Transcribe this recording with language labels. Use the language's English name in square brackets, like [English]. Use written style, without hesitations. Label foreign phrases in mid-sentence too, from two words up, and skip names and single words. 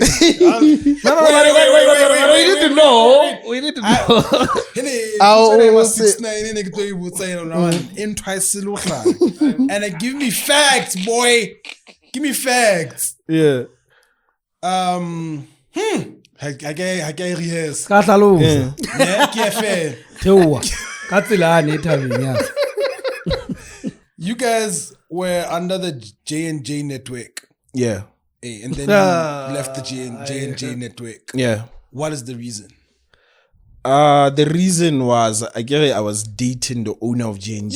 [English] no, we need to know And give me facts, boy. Give me facts. Yeah. I rehearse. [Tswana] ka tlhalosa [English] Yeah, ke fair. [Southern Sotho] theoa ka tselane e thabeng ya [English] You guys were under the J&J network. Yeah. And then you left the J&J network. Yeah. What is the reason? The reason was I was dating the owner of J&J.